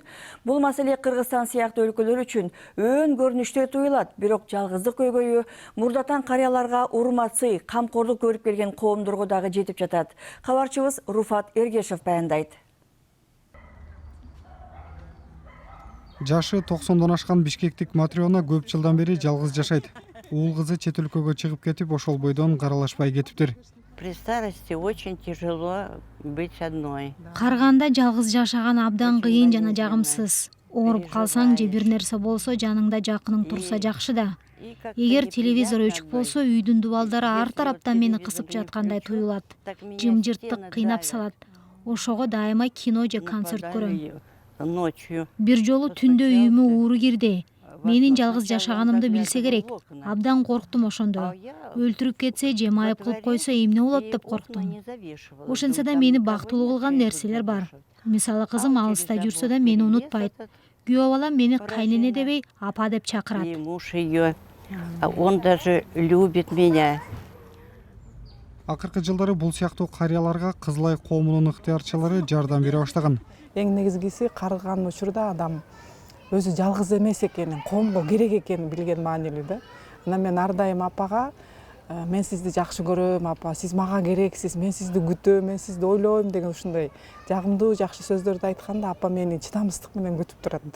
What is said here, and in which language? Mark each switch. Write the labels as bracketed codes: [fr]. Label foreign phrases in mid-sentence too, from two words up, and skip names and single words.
[ky] Бул маселе Кыргызстан сыяктуу өлкөлөр үчүн өн көрүнүштүү туюлат, бирок жалгыздык көйгөйү мурдатан карыяларга урматсый, камкордук көрүп келген коомдорго дагы жетип жатат. Кабарчыбыз Руфат Эргешев баяндайт. Жашы 90дон ашкан бишкектик Матриона көп жылдан бери жалгыз жашайт. Уул кызы чет өлкөгө чыгып кетип, ошол бойдон каралашпай кетиптир. [ru] При старости очень тяжело быть одной. [ky] Карганда жалгыз жашаган абдан кыйын жана жагымсыз. Ооруп калсаң же бир нерсе болсо жаныңда жакының турса жакшы да. Эгер телевизор өчүк болсо үйдүн дубалдары ар тараптан мени кысып жаткандай туюлат. Жымжырттык кыйнап салат. Ошого дайыма кино же концерт көрөм. Бир жолу түндө үйүмө ууру кирди. Менин жалгыз жашаганымды билсе керек. Абдан корктум ошондо. Өлтүрүп кетсе же майып кылып койсо эмне болот деп корктум. Ошентсе да мени бактылуу кылган нерселер бар. Мисалы кызым алыста жүрсө да мени унутпайт. Күйөө балам мени кайнене дебей апа деп чакырат. [ru] Он даже любит меня. [ky] Акыркы жылдары бул сыяктуу карыяларга Кызылай коомунун ыктыярчылары жардам бере баштаган. Эң негизгиси карыган учурда адам өзү жалгыз эмес экенин, коомго керек экенин билген маанилүү да. Анан мен ар дайым апага мен сизди жакшы көрөм, апа, сиз мага керексиз, мен сизди күтөм, мен сизди ойлойм деген ушундай жагымдуу жакшы сөздөрдү айтканда апа мени чыдамсыздык менен күтүп турат да.